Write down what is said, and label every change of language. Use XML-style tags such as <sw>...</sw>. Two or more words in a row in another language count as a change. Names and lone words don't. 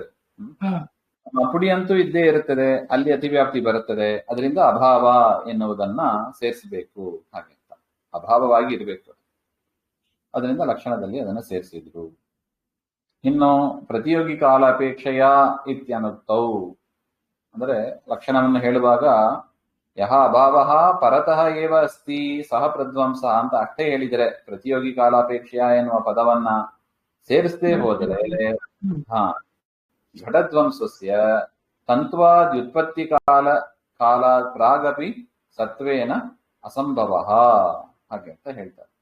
<kn>ಪುಡಿ ಅಂತೂ ಇದ್ದೇ ಇರುತ್ತದೆ, ಅಲ್ಲಿ ಅತಿವ್ಯಾಪ್ತಿ ಬರುತ್ತದೆ. ಅದರಿಂದ ಅಭಾವ ಎನ್ನುವುದನ್ನ ಸೇರಿಸಬೇಕು. ಹಾಗೆ ಅಂತ ಅಭಾವವಾಗಿ ಇರಬೇಕು. ಅದರಿಂದ ಲಕ್ಷಣದಲ್ಲಿ ಅದನ್ನು ಸೇರಿಸಿದ್ರು. ಇನ್ನು</kn> <sa>ಪ್ರತಿಯೋಗಿ ಕಾಲಾಪೇಕ್ಷೆಯ ಇತ್ಯನುಕ್ತೌ</sa> <kn>ಅಂದ್ರೆ ಲಕ್ಷಣವನ್ನು ಹೇಳುವಾಗ</kn> <sa>ಯಹ ಅಭಾವ ಪರತಃ ಏವ ಅಸ್ತಿ ಸಹ ಪ್ರಧ್ವಂಸ</sa> <kn>ಅಂತ ಅಷ್ಟೇ ಹೇಳಿದರೆ,</kn> <sa>ಪ್ರತಿಯೋಗಿ ಕಾಲಾಪೇಕ್ಷೆಯ</sa> <kn>ಎನ್ನುವ ಪದವನ್ನ ಸೇರಿಸದೇ ಹೋದರೆ</kn> <sa>ಘಟಧ್ವಂಸಸ್ಯ ತಂತ್ವಾದ್ಯುತ್ಪತ್ತಿ ಕಾಲ ಪ್ರಾಗಪಿ ಸತ್ವೇನ ಅಸಂಭವ</sa> <kn>ಹಾಗೆ ಅಂತ ಹೇಳ್ತಾರೆ.</kn>